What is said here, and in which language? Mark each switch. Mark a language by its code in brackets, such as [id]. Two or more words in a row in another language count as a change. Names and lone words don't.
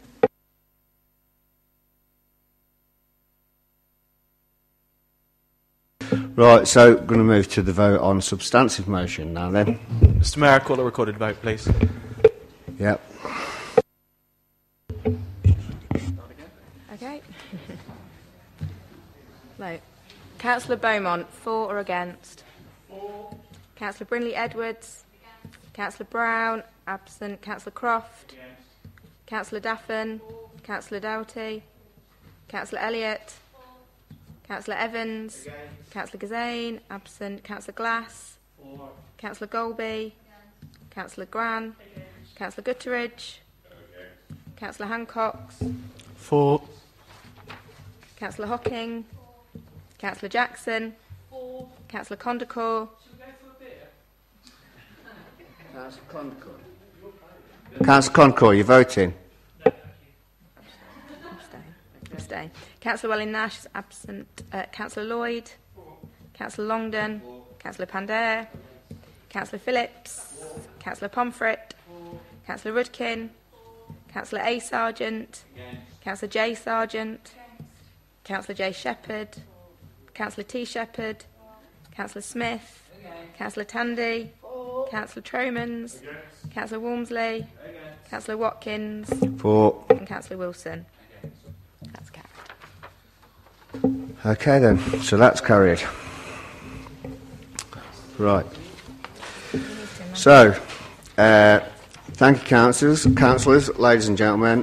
[en] Right, so we're going to move to the vote on substantive motion now then. Mr Mayor, I call a recorded vote, please. Yep. Okay. No. Councillor Beaumont, for or against? For. Councillor Brindley-Edwards. Councillor Brown, absent. Councillor Croft. Yes. Councillor Daffin. Councillor Doughty. Councillor Elliott. Councillor Evans. Councillor Gazane, absent. Councillor Glass. For. Councillor Golby. Councillor Gran. Councillor Gutteridge. Councillor Hancox. For. Councillor Hocking. Councillor Jackson. Councillor Condacor. Councillor Concord, you're voting? Abstain. Councillor Welling-Nash is absent. Councillor Lloyd. Councillor Longden. Councillor Pandare. Councillor Phillips. Councillor Pomfret. Councillor Rudkin. Councillor A. Sargent. Councillor J. Sargent. Councillor J. Shepherd. Councillor T. Shepherd. Councillor Smith. Councillor Tandy. Councillor Tromans. Councillor Walmsley. Councillor Watkins. For. And Councillor Wilson. That's carried. Okay then, so that's carried. Right. So, thank you, councillors, ladies and gentlemen.